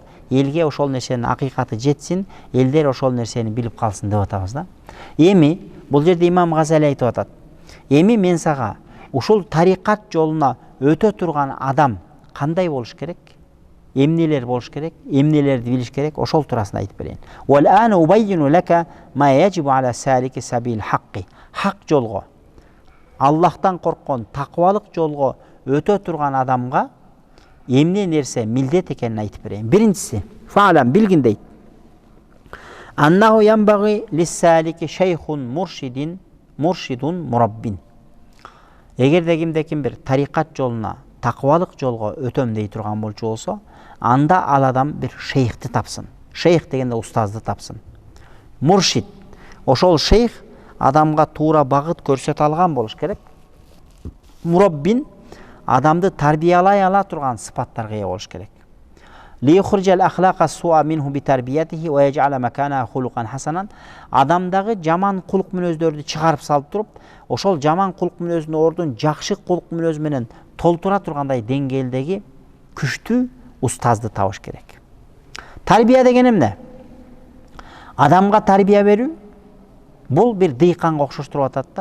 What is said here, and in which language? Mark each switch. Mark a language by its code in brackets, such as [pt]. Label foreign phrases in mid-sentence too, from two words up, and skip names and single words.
[ky] Элге ошол нерсенин акыйкаты жетсин, элдер ошол нерсени билип калсын деп атабыз да. Эми бул жерде имам Газали айтып атат. Эми мен сага ушул тарикат жолуна өтө турган адам кандай болуш керек? Эмнелер болуш керек? Эмнелерди билиш керек? Ошол туурасында айтып берейин. [ar] وأنا أبين لك ما يجب على سالك سبيل الحق. [ky] Хак жолго, Аллахтан корккон таквалык жолго өтө турган адамга эмне нерсе милдет экенин айтып берейин. Биринчиси, фаалам билгин дейт. [ar] أنه ينبغي للسالك شيخ مرشد مربٍّ. [ky] Эгерде кимде-ким бир тарикат жолуна, таквалык жолго өтөм дей турган болчу болсо, анда ал адам бир шейхти тапсын. Шейх дегенде устазды тапсын. Муршид. Ошол шейх адамга туура багыт көрсөтө алган болуш керек. Мураббин адамды тарбиялай ала турган сыпаттарга ээ болуш керек. [ar] ليخرج الأخلاق السوء منه بتربيته ويجعل مكانه خلقا حسنا. [ky] Адамдагы жаман кулук мүнөздөрдү чыгарып салып туруп, ошол жаман кулук мүнөзүнүн ордун жакшы кулук мүнөз менен толтура тургандай деңгээлдеги күчтүү устазды табыш керек. Тарбия деген эмне? Адамга тарбия берүү бул бир дыйканга окшоштуруп атат да.